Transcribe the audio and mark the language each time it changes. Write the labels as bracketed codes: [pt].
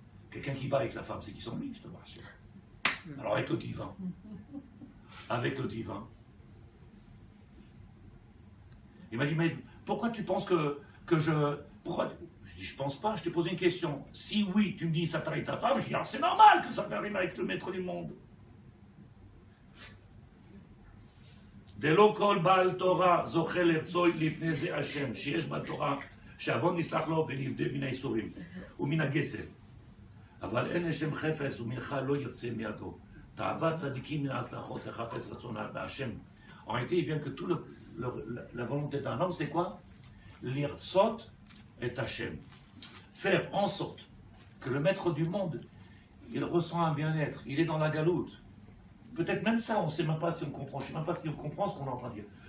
[fr] Quelqu'un qui bat avec sa femme, c'est qui s'ennuie, je te rassure. Alors avec le divin, il m'a dit, mais pourquoi tu penses que je... Pourquoi... Je dis, je pense pas, je t'ai posé une question. Si oui, tu me dis, ça t'arrive ta femme, je dis, alors c'est normal que ça t'arrive avec le maître du monde. [he] דלא כל בעל תורה זוכה לרצוי לפני זה השם, שיש בתורה שעוון נסלח לו ונפדה מן האיסורים ומן הגסל. אבל אין לשם חפץ ומנחה לא ירצה מידו. תאוות צדיקים מן ההצלחות לחפץ רצון בהשם. [fr] En réalité, il vient que toute la volonté d'un homme, c'est quoi? L'irtsot et Hachem. Faire en sorte que le maître du monde, il ressent un bien-être, il est dans la galoute. Peut-être même ça, on ne sait même pas si on comprend. Je ne sais même pas si on comprend ce qu'on est en train de dire.